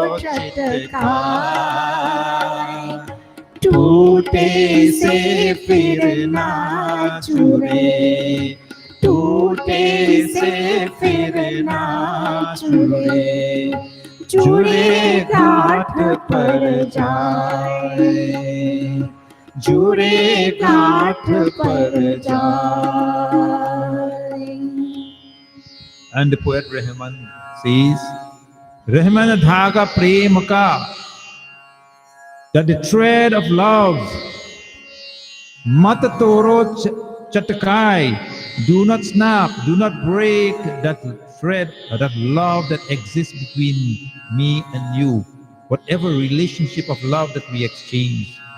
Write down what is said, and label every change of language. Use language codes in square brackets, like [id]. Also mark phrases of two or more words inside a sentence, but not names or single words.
[hi] चटकाए, टूटे से फिर ना जुड़े, टूटे से फिर ना जुड़े, जुड़े गांठ पर जाए, जुड़े गांठ पर जाए. [en] And the poet Rahman says, Rahman [hi] धागा प्रेम का, [en] that the thread of love, [hi] मत तोड़ो चटकाय, [en] do not snap, do not break that thread, that love that exists between me and you, whatever relationship of love that we exchange.